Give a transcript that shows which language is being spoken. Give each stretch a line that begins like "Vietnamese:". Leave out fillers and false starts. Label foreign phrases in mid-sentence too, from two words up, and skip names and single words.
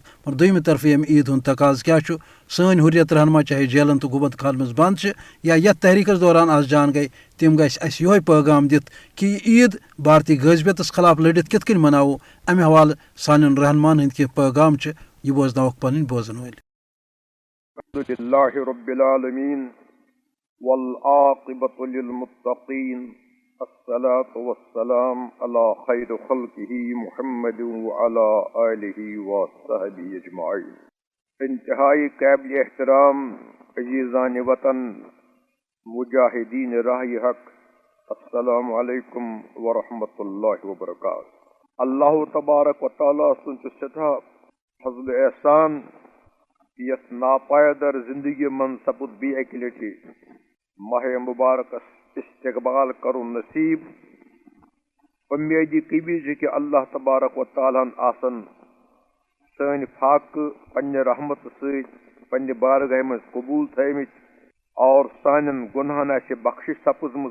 Kashmiri: اور دوٚیمہِ طرفہٕ ییٚمہِ عیٖد ہُنٛد تقاضہٕ کیٛاہ چھُ سٲنۍ حریت رہنما چاہے جیلن تہٕ گوبند خانن منٛز بنٛد چھِ یا یتھ تحریٖکس دوران آز جان گٔے تِم گژھِ اَسہِ یِہوے پیغام دِتھ کہِ یہِ عیٖد بھارتی غٲزبیتس خلاف لٔڑِتھ کِتھ کٔنۍ مناوو امہِ حوالہٕ سانٮ۪ن رہنمان ہٕنٛدۍ کینٛہہ پیغام چھِ یہِ بوزناوکھ پنٕنۍ بوزن وٲلۍ.
Arabic: الحمدللہ رب العالمین والعاقبۃ للمتقین الصلاة والسلام علی خیر خلقہ محمد وعلی آلہ وصحبہ اجمعین.
Urdu: انتہائی قابل احترام عزیزان وطن مجاہدین راہ حق
Arabic: السلام علیکم ورحمۃ اللہ وبرکاتہ. اللہ تبارک و تعالیٰ
Kashmiri: سُنٛد سٮ۪ٹھاہ فضل احسان یس ناپایدر زندگی من سپُد بیٚیہِ اکہِ لٹہِ ماہ مبارکس استقبال کرُن نصیب. اُمیدِ قوی چھِ کہ
Arabic: اللہ تبارک و تعالیٰ
Kashmiri: ہن آسن سٲنۍ فاقہٕ پننہِ رحمتہٕ سۭتۍ پننہِ بارگاہہِ منٛز قبوٗل تھٲومٕتۍ اور سانٮ۪ن گۄنہن آسہِ بخشش سپٕزمٕژ.